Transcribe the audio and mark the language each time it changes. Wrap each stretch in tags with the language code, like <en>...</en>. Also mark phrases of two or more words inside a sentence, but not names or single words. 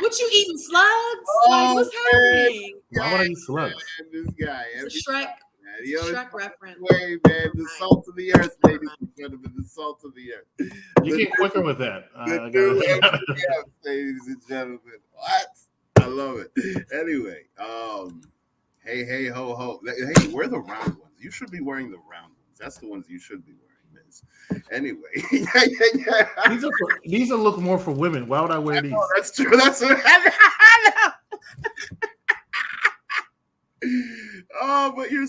<en>What, you eating slugs? Like, what's happening? Why would I eat slugs? This guy. It's a Shrek reference. Way, man. The salt of the earth, ladies and gentlemen. The salt of the earth. You get quicker with that. Ladies and gentlemen. What? I love it. Anyway, hey, ho, ho. Hey, wear the round ones. You should be wearing the round ones. That's the ones you should be wearing. Anyway, These are look more for women. Why would I wear these? That's true. That's what I know. Oh, but you're.</en>